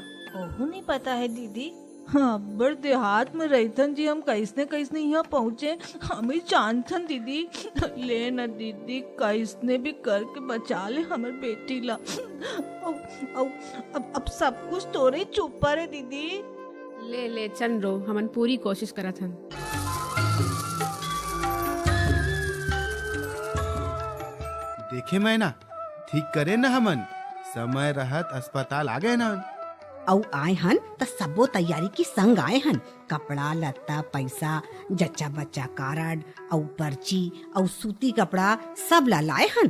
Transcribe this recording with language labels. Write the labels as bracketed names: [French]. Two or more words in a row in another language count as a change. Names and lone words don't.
[Chhattisgarhi] ओहू नहीं पता है दीदी। हाँ, बड़ देहात में रहतन जी, हम कैसने यहाँ पहुँचे हमें जानथन दीदी। ले न दीदी, कैसने भी करके बचा ले हमारे बेटी ला। अब सब कुछ तोरे चुप पर है दीदी। ले चल रो, हमन पूरी कोशिश करत हन। देखे मैं ना, ठीक करे न हमन, समय रहत अस्पताल आ गए ना। औ आए हन त सबो तैयारी की संग आए हन। कपड़ा लत्ता पैसा जच्चा बच्चा कार्ड औ पर्ची औ सूती कपड़ा सब ला लाए हन।